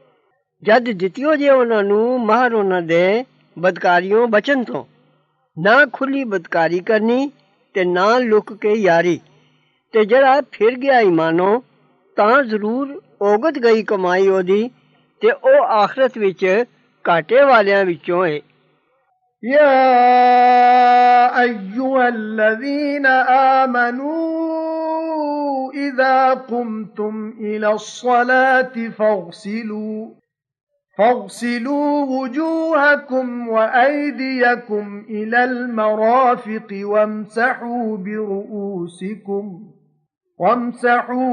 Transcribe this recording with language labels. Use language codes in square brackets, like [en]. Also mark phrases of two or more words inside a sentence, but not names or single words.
[pa] ਜਦ ਦਿੱਤਿਓ ਜੇ ਉਹਨਾਂ ਨੂੰ ਮਹਰ ਉਹਨਾਂ ਦੇ ਬਦਕਾਰੀਓਂ ਬਚਨ ਤੋਂ ਨਾ ਖੁੱਲੀ ਬਦਕਾਰੀ ਕਰਨੀ ਤੇ ਨਾ ਲੁਕ ਕੇ ਯਾਰੀ ਤੇ ਜਿਹੜਾ ਫਿਰ ਗਿਆ ਈਮਾਨੋਂ ਤਾਂ ਜ਼ਰੂਰ ਔਗਤ ਗਈ ਕਮਾਈ ਉਹਦੀ ਤੇ ਉਹ ਆਖਰਤ ਵਿੱਚ ਘਾਟੇ ਵਾਲਿਆਂ ਵਿੱਚੋਂ ਹੈ [ar] يَا أَيُّهَا الَّذِينَ آمَنُوا إِذَا قُمْتُمْ إِلَى الصَّلَاةِ فاغسلوا وُجُوهَكُمْ وَأَيْدِيَكُمْ إِلَى الْمَرَافِقِ وَامْسَحُوا